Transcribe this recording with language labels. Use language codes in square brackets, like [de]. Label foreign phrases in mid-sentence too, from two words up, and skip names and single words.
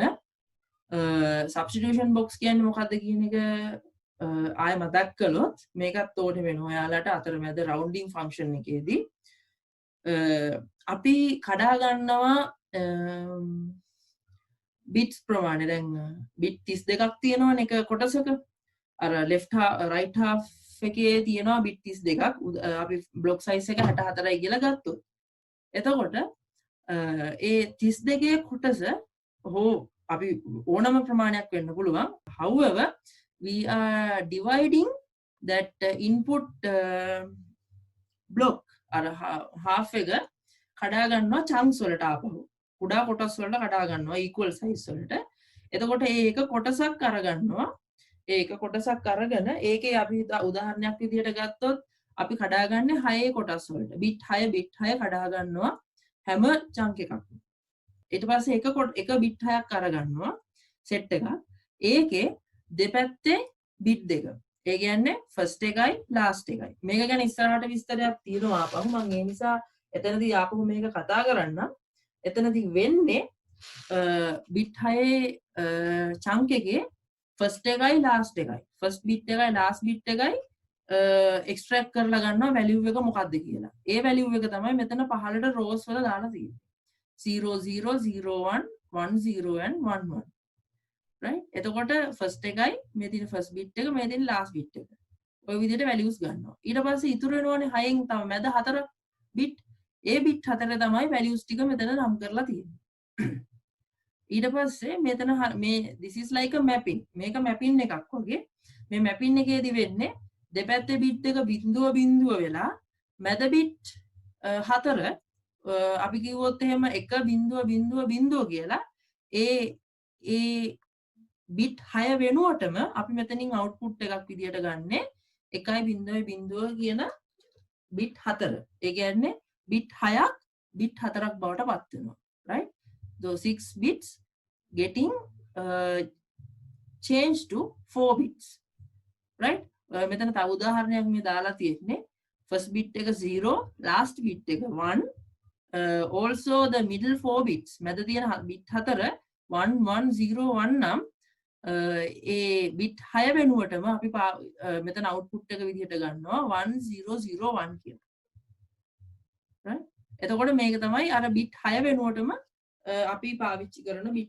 [en] substitution box [si] කියන්නේ මොකක්ද කියන එක ආය මතක් කළොත් මේකත් ඕනේ වෙනවා ඔයාලට අතරමැද [en] rounding function [si] එකේදී අපි කඩා ගන්නවා bits ප්‍රමාණය. දැන් bit 32ක් තියෙනවනේ එක කොටසක. අර [en] left half right half [si] එකේ තියෙනවා bit 32ක්. අපි [en] block size [si] එක 64යි කියලා ගත්තොත්. එතකොට ඒ 32 කොටස හෝ අපි ඕනම ප්‍රමාණයක් වෙන්න පුළුවන්. [en] however we are dividing that input block [si] අර half එක කඩා ගන්නවා chunks වලට ආපහු. කුඩා කොටස් වලට කඩා ගන්නවා equal size වලට. එතකොට ඒක කොටසක් අරගන්නවා. ඒක කොටසක් අරගෙන ඒකේ අපි උදාහරණයක් විදිහට ගත්තොත් අපි කඩාගන්නේ 6 කොටස් වලට. bit 6 කඩා ගන්නවා හැම chunk එකක්ම. ඊට පස්සේ එක bit 6ක් අරගන්නවා set එකක්. ඒකේ දෙපැත්තේ bit දෙක. ඒ කියන්නේ first එකයි last එකයි. මේක ගැන ඉස්සරහට විස්තරයක් තියෙනවා ආපහු. මම ඒ නිසා එතනදී ආපහු මේක කතා කරන්නම්. එතනදී වෙන්නේ bit 6 chunk එකේ first එකයි last එකයි. [en] first bit [si] එකයි [en] last bit [si] එකයි extract කරලා ගන්නවා value එක මොකක්ද කියලා. ඒ value එක තමයි මෙතන පහළට rows වල දාලා තියෙන්නේ. 0 0 0 1 1 0 and 1 1. right? එතකොට first එකයි මේ තියෙන first bit එක මේ තියෙන last bit එක. ඔය විදිහට values ගන්නවා. ඊට පස්සේ ඉතුරු වෙනවනේ 6න් තමයි මැද 4 bit. ඒ bit 4 තමයි values ටික මෙතන නම් කරලා තියෙන්නේ. ඊට පස්සේ මෙතන මේ [en] this is like a mapping. [si] මේක mapping එකක් වගේ. මේ mapping එකේදී වෙන්නේ දෙපැත්තේ bit එක බිඳුව වෙලා මැද bit 4 අපි කිව්වොත් එහෙම 1.0.0 කියලා ඒ bit 6 වෙනුවටම අපි මෙතනින් output එකක් විදියට ගන්නෙ 1.0.0 කියන bit 4. ඒ කියන්නේ bit 6ක් bit 4ක් බවට පත් වෙනවා. right? [en] those 6 bits getting changed to 4 bits. right? [si] මෙතන තව උදාහරණයක් මේ දාලා තියෙන්නේ first bit එක 0 last bit එක 1 [en] also the middle 4 bits [si] මැද තියෙන bit 4 1 1 0 1 නම් ඒ bit 6 වෙනුවටම අපි මෙතන output එක විදිහට ගන්නවා 1 0 0 1 කියලා. right? එතකොට මේක තමයි අර bit 6 වෙනුවටම අපි පාවිච්චි කරන bit.